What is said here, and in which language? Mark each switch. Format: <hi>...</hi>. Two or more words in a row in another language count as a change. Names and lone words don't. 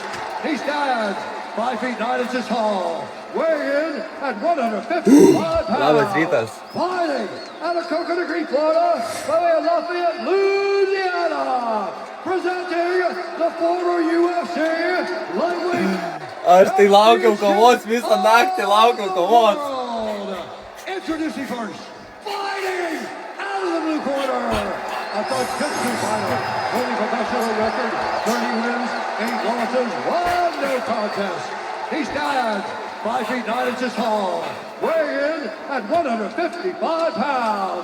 <en>He stands 5 feet 9 inches tall, weighing in at 155 pounds. Fighting out of Coconut Creek, Florida, by way of Lafayette, Louisiana. Presenting the former UFC lightweight.</en> <lt>Aš tai laukiau kovos, visą naktį laukiau kovos.</lt> <en>Introducing first, fighting out of the blue corner, a third-century fighter, holding professional record, 30 wins, 8 losses, 1 no contest. He stands 5 feet 9 inches tall, weighing in at 155 pounds.</en>